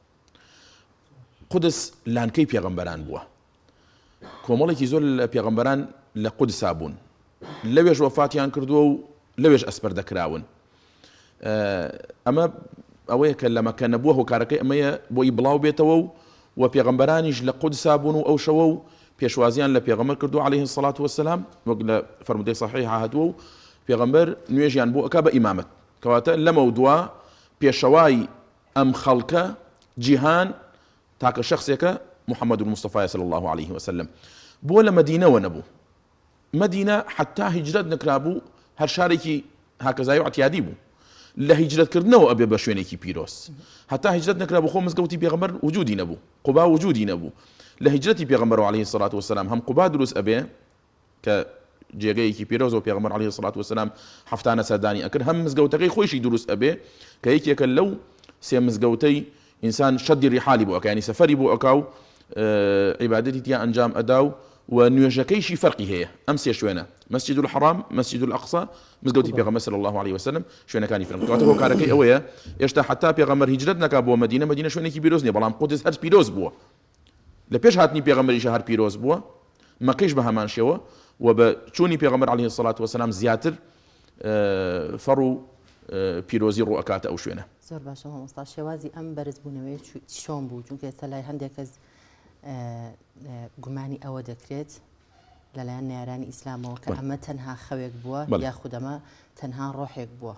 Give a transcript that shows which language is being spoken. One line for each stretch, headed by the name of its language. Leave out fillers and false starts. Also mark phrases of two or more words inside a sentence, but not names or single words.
Central Kurdish: قودس لانکەی پێغەمبەران بووە، کۆمەڵێکی زۆر لە پێغەمبەران لە قودسا بوون، لەوێژ وەفاتیان کردووە و لەوێژ ئەسپەر دەکراون. ئەمە ئەوەیە کە لە مەکە نەبووە هۆکارەکەی ئەمەیە بۆی بڵاو بێتەوە و پێغەمبەرانیش لە قودسا بوون و ئەو شەوە و پێشوازیان لە پێغەمبەر کردو
Arabic: عليه الصلاة والسلام،
Central Kurdish: وەک لە فەرمودەی صحیح هاتووە و پێغەمبەر نوێژیان بۆ ئەکا بە ئیمامەت، کەواتە لەمە دووە پێشەوای ئەم خەڵکە جیهان تاکە شخصێکە محەممەد المستەفای
Arabic: صلی الله عليه وسلم
Central Kurdish: بۆ لە مەدینەوە نەبوو. مەدینە حتا هیجرەت نەکرابوو، هەر شارێکی هاکەزایی و عتیادی بوو، لە هیجرەتکردنەوە ئەبێ بە شوێنێکی پیرۆز. هەتا هیجرەت نەکرابوو، خۆ مزگەوتی پێغەمبەر وجودی نەبوو، قوبا وجودی نەبوو. لە هیجرەتی پێغەمبەر
Arabic: عليه الصلاة والسلام
Central Kurdish: هەم قوبا دروست ئەبێ کە جێگەیەکی پیرۆز و پێغەمبەر
Arabic: عليه الصلاة والسلام
Central Kurdish: هەفتانە سەردانی ئەکرد، هەم مزگەوتەکەی خۆشی دروست ئەبێ کە یەکێکە لەو سێ مزگەوتەی ئینسان شەدی ڕیحالی بۆ ئەکا، ینی سەفەری بۆ ئەکا و عیبادەتی تیا ئەنجام ئەدا و نوێژەکەیشی فەرقی هەیە. ئەم سێ شوێنە مەسجد الحرام، مەسجد الأقصى، مزگەوتی پێغەمبەر
Arabic: صلی الله عليه وسلم،
Central Kurdish: شوێنەکانی فرق. کەواتە هۆکارەکەی ئەوەیە ئێشتا حتا پێغەمبەر هیجرەت نەکا بۆ مەدینە، مەدینە شوێنێکی پیرۆز نییە، بەڵام قودس هەر پیرۆز بووە. لە پێش هاتنی پێغەمبەریش هەر پیرۆز بووە، مەکەیش بە هەمان شێوە و بە چوونی پێغەمبەر
Arabic: عليه الصلاة والسلام
Central Kurdish: زیاتر فەڕ و پیرۆزی ڕوو ئەکاتە ئەو شوێنە. زۆر باشە مامۆستا، شێوازی ئەم بەرزبوونەوەی چۆن بوو؟ چونکە ئێستا لای هەندێک کەس گومانی ئەوە دەکرێت لەلایەن نێرانی ئیسلامەوە کە ئەمە تەنها خەوێک بووە یاخود ئەمە تەنها ڕۆحێک بووە.